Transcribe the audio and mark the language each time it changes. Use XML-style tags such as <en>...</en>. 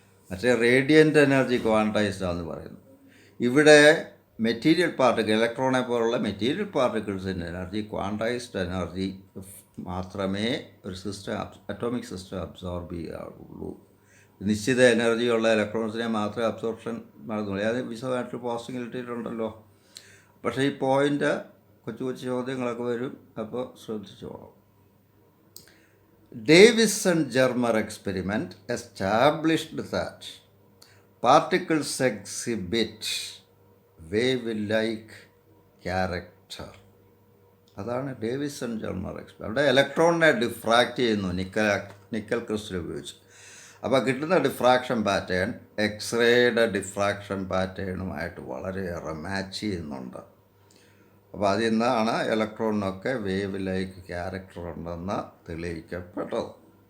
<ml>മറ്റേ radiant energy quantised ആണെന്ന് പറയുന്നു. ഇവിടെ മെറ്റീരിയൽ പാർട്ടിക്കിൾ, ഇലക്ട്രോണെ പോലുള്ള മെറ്റീരിയൽ പാർട്ടിക്കിൾസിൻ്റെ എനർജി, ക്വാണ്ടൈസ്ഡ് എനർജി മാത്രമേ ഒരു സിസ്റ്റം, അറ്റോമിക് സിസ്റ്റം അബ്സോർബ് ചെയ്യാറുള്ളൂ. നിശ്ചിത എനർജിയുള്ള ഇലക്ട്രോൺസിനെ മാത്രമേ അബ്സോർപ്ഷൻ നടന്നുള്ളൂ. അത് വിശദമായിട്ട് പോസ്റ്റിംഗ് ഇട്ടിട്ടുണ്ടല്ലോ. പക്ഷേ ഈ പോയിൻ്റ് കൊച്ചു കൊച്ചു ചോദ്യങ്ങളൊക്കെ വരും, അപ്പോൾ ശ്രദ്ധിച്ചോളാം.</ml> <en>Davison Germer experiment established that particles exhibit wave-like character.</en> <ml>അതാണ് ഡേവിസൺ ജെർമർ എക്സ്പെരിമെൻ്റ്. അവിടെ ഇലക്ട്രോണിനെ ഡിഫ്രാക്റ്റ് ചെയ്യുന്നു നിക്കൽ ക്രിസ്റ്റൽ ഉപയോഗിച്ച്. അപ്പോൾ കിട്ടുന്ന ഡിഫ്രാക്ഷൻ പാറ്റേൺ എക്സ്റേയുടെ ഡിഫ്രാക്ഷൻ പാറ്റേണുമായിട്ട് വളരെയേറെ മാച്ച് ചെയ്യുന്നുണ്ട്. അപ്പോൾ അതിൽ നിന്നാണ് ഇലക്ട്രോണിനൊക്കെ വേവ് ലൈക്ക് ക്യാരക്ടർ ഉണ്ടെന്ന് തെളിയിക്കപ്പെട്ടത്.</ml>